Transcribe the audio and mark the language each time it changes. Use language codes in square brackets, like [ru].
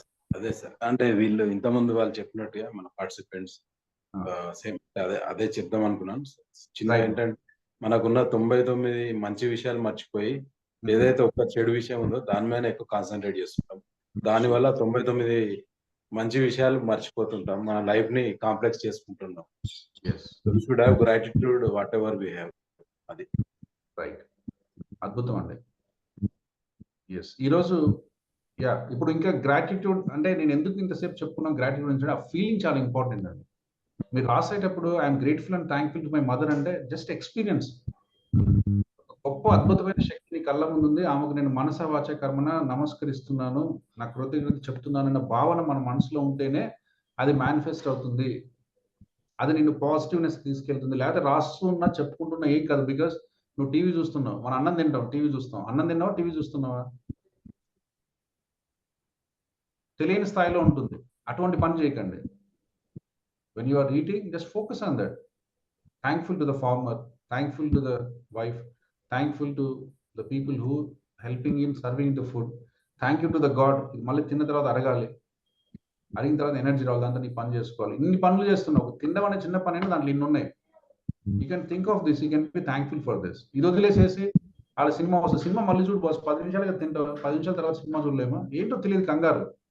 [te] అదే సార్, అంటే వీళ్ళు ఇంతకుముందు వాళ్ళు చెప్పినట్టుగా మన పార్టిసిపెంట్స్ సేమ్ అదే చెప్దాం అనుకున్నాను. చిన్న ఏంటంటే మనకున్న 99 మంచి విషయాలు మర్చిపోయి ఏదైతే ఒక చెడు విషయం ఉందో దాని మీద ఎక్కువ కాన్సన్ట్రేట్ చేస్తుంటాం. దానివల్ల 99 మంచి విషయాలు మర్చిపోతుంటాం, మన లైఫ్ ని కాంప్లెక్స్ చేసుకుంటున్నాం. [en] We should have gratitude whatever we have. [te] అది రైట్, అద్భుతం అండి. ఎస్ ఈరోజు ఇప్పుడు ఇంకా గ్రాటిట్యూడ్ అంటే నేను ఎందుకు ఇంతసేపు చెప్పుకున్నాను గ్రాటిట్యూడ్ అంటే ఆ ఫీలింగ్ చాలా ఇంపార్టెంట్ అండి. మీరు రాసేటప్పుడు [en] I'm grateful and thankful to my mother [te] అంటే జస్ట్ ఎక్స్పీరియన్స్, గొప్ప అద్భుతమైన శక్తిని కళ్ళ ముందు ఉంది, ఆమెకు నేను మనస వాచ కర్మన నమస్కరిస్తున్నాను, నా కృతజ్ఞత చెప్తున్నాను అన్న భావన మన మనసులో ఉంటేనే అది మేనిఫెస్ట్ అవుతుంది, అది నిన్ను పాజిటివ్నెస్ తీసుకెళ్తుంది. లేకపోతే రాస్తున్నా చెప్పుకుంటున్నా ఏం కాదు. బికాస్ నువ్వు టీవీ చూస్తున్నావు, మన అన్నం తింటావు, టీవీ చూస్తాం, అన్నం తిన్నావా టీవీ చూస్తున్నావా, తెలియని స్థాయిలో ఉంటుంది. అటువంటి పని చేయకండి. [en] when you are eating, just focus on that. Thankful to the farmer, thankful to the wife, thankful to the people who helping in serving the food, thank you to the God. [te] మళ్ళీ తిన్న తర్వాత అడగాలి, అడిగిన తర్వాత energy రావాలి, దాంతో నీ పని చేసుకోవాలి. ఇన్ని పనులు చేస్తున్నావు, తినడం అనే చిన్న పని అయినా దాంట్లో ఇన్ని ఉన్నాయి. [en] You can think of this, you can be thankful for this. [te] ఇది వదిలేసేసి వాళ్ళ సినిమా వస్తుంది, సినిమా మళ్ళీ చూడు బాస్, 10 నిమిషాలుగా తింటావు, 10 నిమిషాల తర్వాత సినిమా చూడలేమా, ఏంటో తెలియదు కంగారు.